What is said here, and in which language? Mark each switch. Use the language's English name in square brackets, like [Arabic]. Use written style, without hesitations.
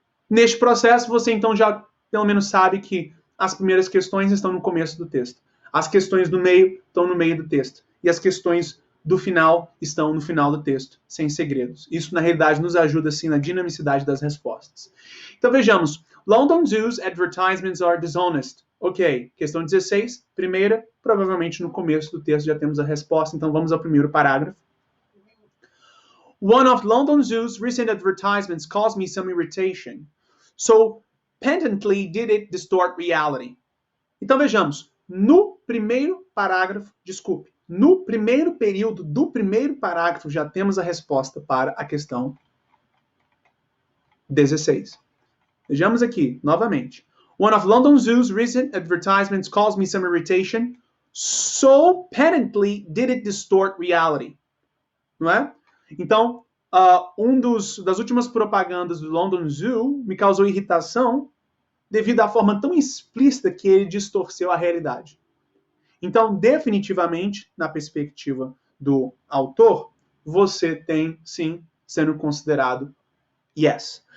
[Portuguese] Neste processo, você então já pelo menos sabe que as primeiras questões estão no começo do texto. As questões do meio estão no meio do texto. E as questões do final estão no final do texto, sem segredos. Isso, na realidade, nos ajuda, sim, na dinamicidade das respostas. Então, vejamos. [English] London Zoo's advertisements are dishonest. [Portuguese] Ok, questão 16, primeira, provavelmente no começo do texto já temos a resposta, então vamos ao primeiro parágrafo. [English] One of London Zoo's recent advertisements caused me some irritation. So, patently did it distort reality. [Portuguese] Então, vejamos. No primeiro parágrafo, no primeiro período do primeiro parágrafo já temos a resposta para a questão 16. Vejamos aqui, novamente. [English] One of London Zoo's recent advertisements caused me some irritation. So patently did it distort reality. [Portuguese] Não é? Então, das últimas propagandas do London Zoo me causou irritação devido à forma tão explícita que ele distorceu a realidade. Então, definitivamente, na perspectiva do autor, você tem, sim, sendo considerado yes.